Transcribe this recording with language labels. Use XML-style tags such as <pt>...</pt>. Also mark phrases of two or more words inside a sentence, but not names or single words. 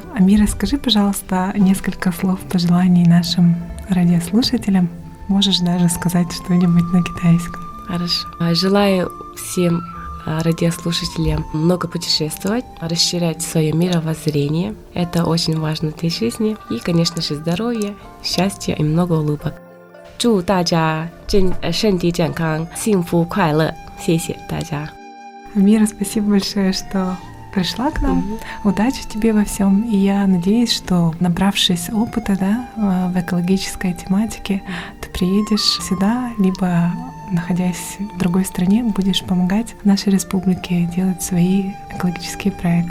<ru>Амира, скажи, пожалуйста, несколько слов пожеланий нашим радиослушателям. Можешь даже сказать что-нибудь на китайском. Хорошо. Желаю всем радиослушателям много путешествовать, расширять свое мировоззрение. Это очень важно для жизни. И, конечно же, здоровья, счастья и много улыбок.</ru> <zh>祝大家身体健康，幸福快乐。谢谢大家。</zh> <ru>Амира, спасибо большое, что пришла к нам. Удачи тебе во всем. И я надеюсь, что, набравшись опыта, в экологической тематике, ты приедешь сюда, либо, находясь в другой стране, будешь помогать нашей республике делать свои экологические проекты.</ru>